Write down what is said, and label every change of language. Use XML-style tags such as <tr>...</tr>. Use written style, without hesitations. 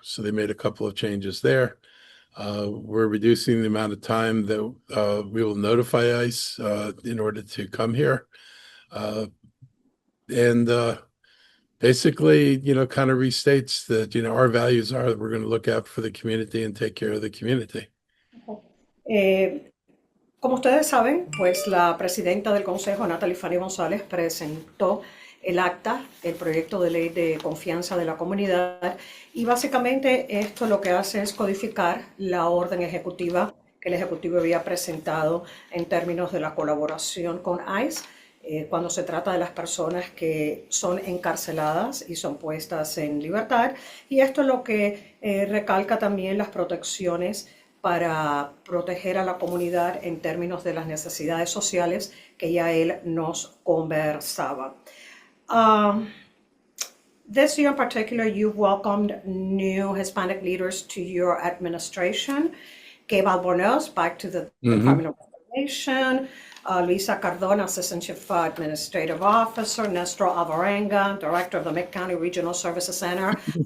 <en>So they made a couple of changes there. We're reducing the amount of time that we will notify ICE in order to come here. And basically, kind of restates that, our values are that we're going to look out for the community and take care of the community.</en> <es>Como ustedes saben, pues la presidenta del Consejo, Natalie Fani González, presentó el acta, el proyecto de ley de confianza de la comunidad y básicamente esto lo que hace es codificar la orden ejecutiva que el Ejecutivo había presentado en términos de la colaboración con ICE cuando se trata de las personas que son encarceladas y son puestas en libertad. Y esto es lo que recalca también las protecciones para proteger a la comunidad en términos de las necesidades sociales que ya él nos conversaba.</es> <en>This year in particular, you've welcomed new Hispanic leaders to your administration. Gabe Albornoz back to the Department of Education, Luisa Cardona, Assistant Chief Administrative Officer, Nestor Alvarenga, Director of the Mid County Regional Services Center.</en>